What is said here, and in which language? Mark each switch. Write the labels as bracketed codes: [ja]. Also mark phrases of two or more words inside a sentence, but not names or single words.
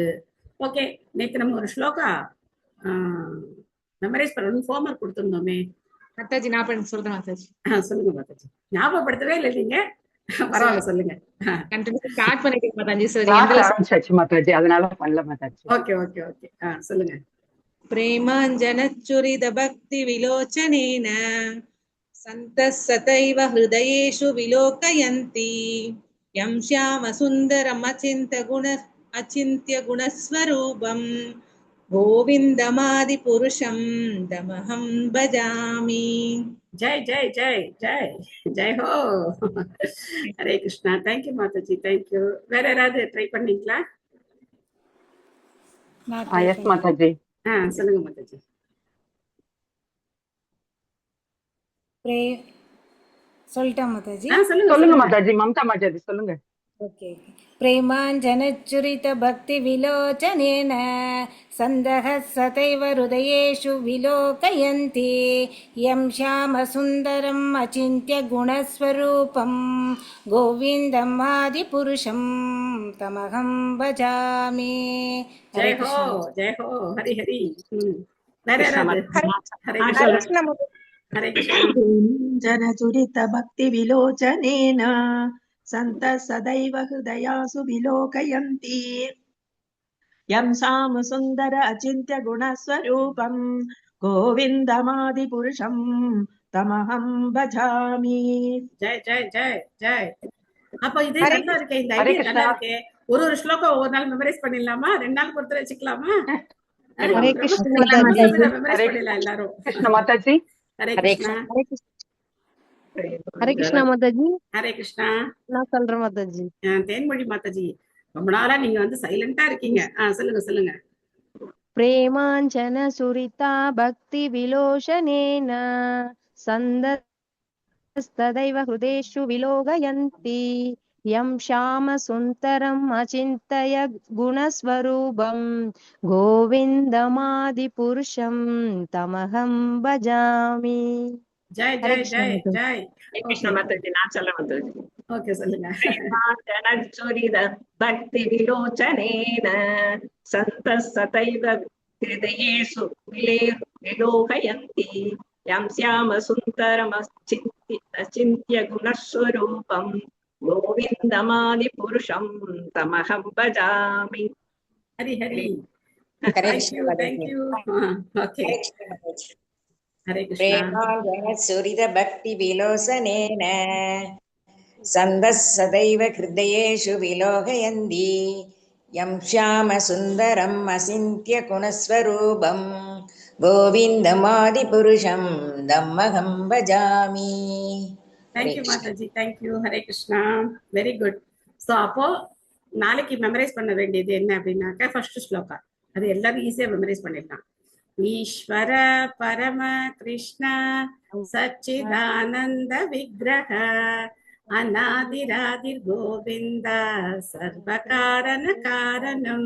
[ta] ஓகே, நேற்று நம்ம ஒரு ஸ்லோகா மெமரைஸ் பண்ணணும், ஹோம்ஒர்க் கொடுத்துருந்தோமே மாதாஜி. நான் சொல்றேன் மாதாஜி. சொல்லுங்க மாதாஜி. ஞாபகப்படுத்தவே இல்லை நீங்க, பரவாயில்ல சொல்லுங்க. ஸ்டார்ட் பண்ணிட்டீங்க மாதாஜி. சரி மாதாஜி, அதனால பண்ணல மாதாஜி. ஓகே ஓகே ஓகே, சொல்லுங்க. [sa] प्रेमाञ्जनच्चुरित भक्ति विलोचनेन सन्तः सतैव हृदयेषु विलोकयन्ति यं श्यामसुन्दरमचिन्त्य गुणस्वरूपं गोविन्दमादिपुरुषं तमहं भजामि. [hi] जय जय जय जय जय हो. हरे कृष्णा. [ta] தேங்க்யூ மாதாஜி, தேங்க்யூ. வேற யாராவது ட்ரை பண்ணீங்களா? எஸ் மாதாஜி. சொல்லுங்க மாதாஜி. சொல்லிட்டா மாதாஜி? சொல்லுங்க மாதாஜி. மம்தா மாதாஜி சொல்லுங்க. ஓகே. [sa] प्रेमाञ्जनच्चुरित भक्ति विलोचनेन सन्दः सदैव हृदयेषु विलोकयन्ति यं श्यामसुन्दरम् अचिन्त्य गुणस्वरूपं गोविन्दम् आदिपुरुषं तमहं भजामि. [hi] जय हो जय हो. हरि हरि. हरे कृष्ण. [sa] जनचुरित भक्ति विलोचनेन सन्तः सदैव हृदयासु विलोकयन्ति यं श्यामसुन्दर अचिन्त्य गुणस्वरूपं गोविन्दमादिपुरुषं तमहं भजामि. [hi] जय जय जय जय. [ta] அப்ப இது நல்லா இருக்கு, இந்த ஐடியா நல்லா இருக்கு. ஒரு ஸ்லோகம் ஒரு நாள் மெமரைஸ் பண்ணிடலாமா? 2 நாள் பொறுத்து வச்சுக்கலாமா? ஹரே கிருஷ்ணா மெமரைஸ் பண்ணிடலாம் எல்லாரும். மாதாஜி. ஹரே கிருஷ்ணா. ஹரே கிருஷ்ணா மாதாஜி. ஹரே கிருஷ்ணா. நான் சொல்றேன் மாதாஜி. தேன்மொழி மாதாஜி, ரொம்ப நாளா நீங்க வந்து சைலண்டா இருக்கீங்க. சொல்லுங்க சொல்லுங்க. [sa] प्रेमाञ्जन सुरिता भक्ति विलोचनेन सन्दस्तदैव हृदेषु विलोकयन्ति यं श्यामसुन्दरम् अचिन्तय गुणस्वरूपं गोविन्दमादिपुरुषं तमहं भजामि. [ta] ஜெய் ஹரே ஜெய் கிருஷ்ணா ஜெய் மாதாஜி. ஜெய். கிருஷ்ண மாதாஜி நான் சொல்ல மாதாஜி. ஓகே சொல்லுங்க. [sa] प्रेमाञ्जनचुरित भक्तिविलोचनेन सन्तः सदैव हृदयेषु विलोकयन्ति यं श्यामसुन्दरमचिन्त्य गुणस्वरूपं गोविन्दमादिपुरुषं तमहं भजामि. [ta] ஹரி ஹரி. हरे தேங்க் कृष्ण யூ தேங்க் माताजी. யூ. ஓகே हरे कृष्ण माताजी. ஹரே கிருஷ்ணா. [sa] प्रेमाञ्जनचुरितभक्तिविलोचनेन सन्दः सदैव हृदयेषु विलोकयन्ति यं श्यामसुन्दरम् अचिन्त्य गुणस्वरूपं गोविन्दमादिपुरुषं तमहं भजामि. [ta] हरे [en] thank you [ta] कृष्ण. மாதாஜி. [en] thank you. [ta] ஹரே கிருஷ்ணா. [en] very good. [ta] ஸோ அப்போ நாளைக்கு மெமரைஸ் பண்ண வேண்டியது என்ன அப்படின்னாக்கா ஃபர்ஸ்ட் ஸ்லோகா. அது எல்லாரும் ஈஸியா மெமரைஸ் பண்ணிடலாம். [sa] ईश्वर परम कृष्ण सच्चिदानन्द विग्रह अनादिरादिर् गोविन्द सर्व कारण कारणम्.